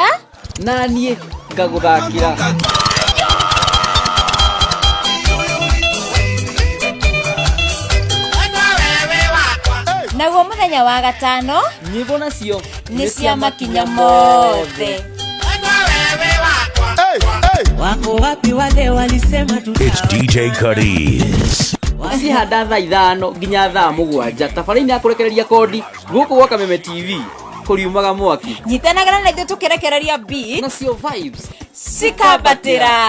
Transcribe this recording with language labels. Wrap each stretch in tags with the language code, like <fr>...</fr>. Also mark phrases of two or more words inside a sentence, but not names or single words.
<ki>na niĩ ngaguthakira. Naguo muthenya wa gatano nyimbo nacio ni cia makinya mothe.</ki> <sw>Wako wapi wale walisema tuta?</sw> <en>It's DJ Curtis.</en> <ki>Cihanda thaa 5 nginya thaa 7 tabarĩinĩ ya kũrekereria kodi gũkũ gwa Kameme TV kuriumaga mwaki. Nyitanagĩra na ithuĩ tukirekereria beat nacio vibes cikambatĩra</ki>